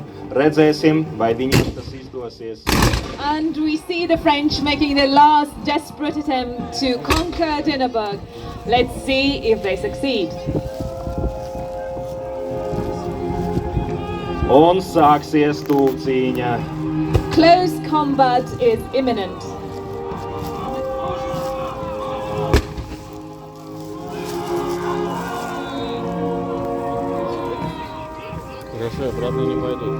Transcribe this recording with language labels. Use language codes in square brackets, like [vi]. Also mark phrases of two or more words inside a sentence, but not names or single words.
[lv] Redzēsim, vai viņiem tas izdosies. [en] And we see the French making the last desperate attempt to conquer Dinaburg. Let's see if they succeed. [lv] Un sāksies tūcīņa. [en] Close combat is imminent. [ru] Хорошо, обратно не пойдут.